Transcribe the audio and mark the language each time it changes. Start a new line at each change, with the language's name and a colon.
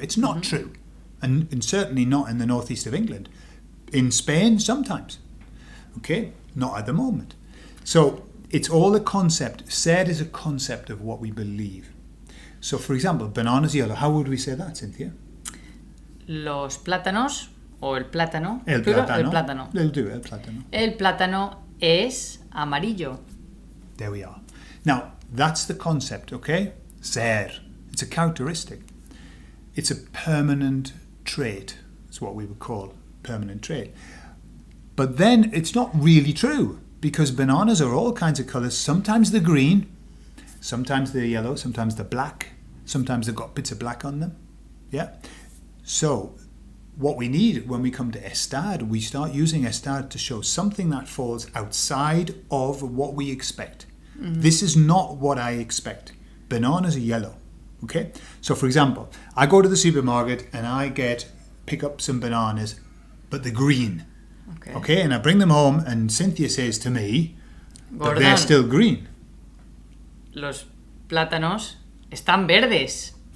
English: It's not true, and certainly not in the northeast of England. In Spain, sometimes. Okay, not at the moment. So it's all a concept. Ser is a concept of what we believe. So, for example, bananas yellow. How would we say that, Cynthia?
Spanish: Los plátanos, o el plátano. El
English: plural,
Spanish: plátano. El plátano.
English: They'll do
Spanish: el plátano. El plátano es amarillo.
English: There we are. Now, that's the concept, okay? Ser. It's a characteristic. It's a permanent trait. It's what we would call permanent trait. But then it's not really true, because bananas are all kinds of colours. Sometimes they're green, sometimes they're yellow, sometimes they're black, sometimes they've got bits of black on them. Yeah? So, what we need when we come to estar, we start using estar to show something that falls outside of what we expect. This is not what I expect. Bananas are yellow. Okay? So, for example, I go to the supermarket and I pick up some bananas, but they're green. Okay, and I bring them home, and Cynthia says to me that Gordon, they're still green.
Spanish: los plátanos están verdes.